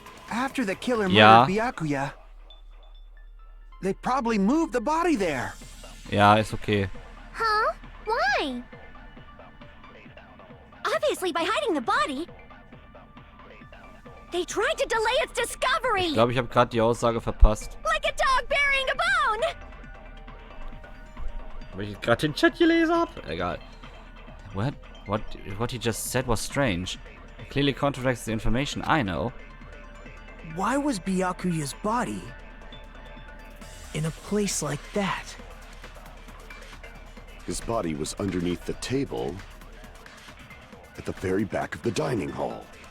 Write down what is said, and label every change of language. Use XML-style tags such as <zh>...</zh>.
<en>After the killer</en> <de>Ja.</de> <en>murdered Byakuya, they probably moved the body there.</en> <de>Ja, ist okay.</de> <en>Huh? Why? I obviously by hiding the body. They tried to delay its discovery.</en> <de>Ich glaube, ich habe gerade die Aussage verpasst.</de> <en>Like a dog burying a bone.</en> <de>Weil ich gerade den Chat gelesen habe. Egal.</de> <en>What he just said was strange. It clearly contradicts the information I know. Why was Byakuya's body in a place like that? His body was underneath the table at the very back of the dining hall.</en>